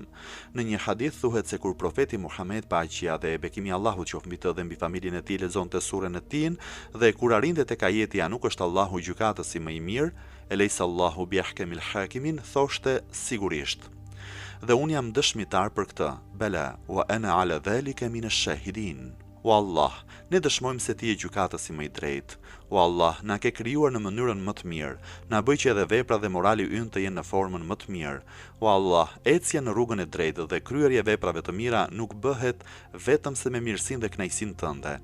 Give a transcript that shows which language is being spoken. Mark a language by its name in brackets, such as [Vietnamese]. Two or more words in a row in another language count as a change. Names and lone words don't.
[Albanian] Në një hadith thuhet se kur profeti Muhammed, paqja dhe bekimi i Allahut qoftë mbi të dhe mbi familjen e tij, lexonte surën e Tin dhe kur arrinte tek ajeti a nuk është Allahu gjykatësi më i mirë, [Arabic] أليس الله بأحكم الحاكمين, [Albanian] thoshte sigurisht. Dhe unë jam dëshmitar për këtë. [Arabic] بلى وأنا على ذلك من الشاهدين. [Albanian] O Allah, ne dëshmojmë se ti je gjykatësi më i drejtë. O Allah, na ke krijuar në mënyrën më të mirë, na bëj që edhe vepra dhe morali ynë të jenë në formën më të mirë. O Allah, ecja në rrugën e drejtë dhe kryerja e veprave të mira nuk bëhet vetëm se me mirësinë dhe kënaqësinë tënde.